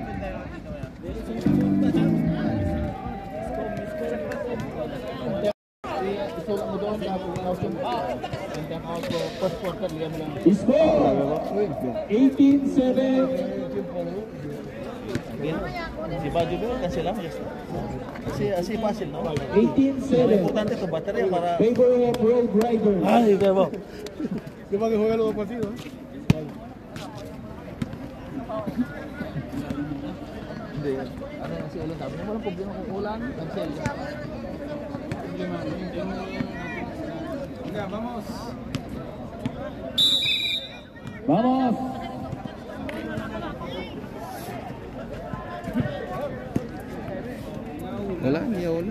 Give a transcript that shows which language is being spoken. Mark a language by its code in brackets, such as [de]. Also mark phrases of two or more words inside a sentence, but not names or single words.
[tl] Isulat mo doon, [en] first quarter, [tl] liyan mo lang. [en] Score! 18-7. [tl] Si Bajo doon, cancel lang. [es] Asi pasil, no? [tl] 18-7. Importante ito, baterya para... [en] Favor of Road Riders. [tl] Ay, kaya mo. Di ba [es] juega los partidos? [tl] Hindi. Ano yung si Ulan sabi niya, walang problema kung ulan, cancel. [es] Vamos. [tl] Wala, hindi wala.